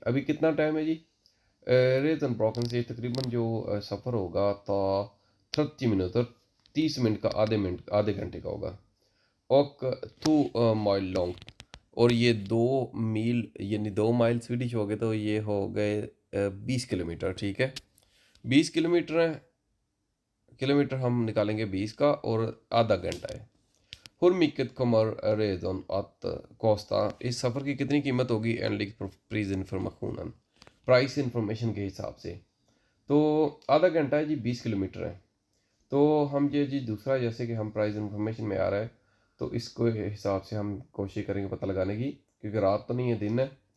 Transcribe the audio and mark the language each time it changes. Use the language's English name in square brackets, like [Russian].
[Hindi] अभी कितना टाइम है जी, रेतन ब्रोकन से तकरीबन जो सफ़र होगा तो 30 मिनट और 30 मिनट का, आधे घंटे का होगा। और 2 माइल लॉन्ग, और ये 2 मील यानी 2 माइल स्वीडिश हो गए तो ये हो गए 20 किलोमीटर। ठीक है, 20 किलोमीटर हम निकालेंगे 20 का, और आधा घंटा है। [Swedish] Hur mycket kommer redan att kosta? [Hindi] इस सफ़र की कितनी कीमत होगी एनलिक प्राइस इंफॉर्मेशन, प्राइस इंफॉर्मेशन के हिसाब से। तो आधा घंटा है जी, 20 किलोमीटर है। तो हम ये जी दूसरा, जैसे कि हम प्राइस इंफॉर्मेशन में आ रहा है तो इसको हिसाब से हम कोशिश करेंगे पता लगाने की, क्योंकि रात तो नहीं है, दिन है।